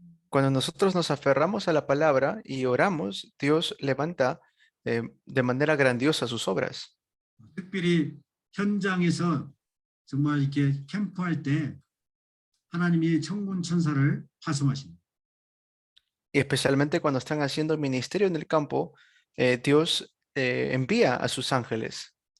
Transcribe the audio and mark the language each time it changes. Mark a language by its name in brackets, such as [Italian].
[Spanish] Cuando nosotros nos aferramos a la palabra y oramos, Dios levanta de manera grandiosa sus obras. [Korean] 특별히 현장에서 정말 이렇게 캠프할 때 하나님이 천군 천사를 파송하십니다. [Spanish] Y especialmente cuando están haciendo ministerio en el campo, Dios envía a sus ángeles.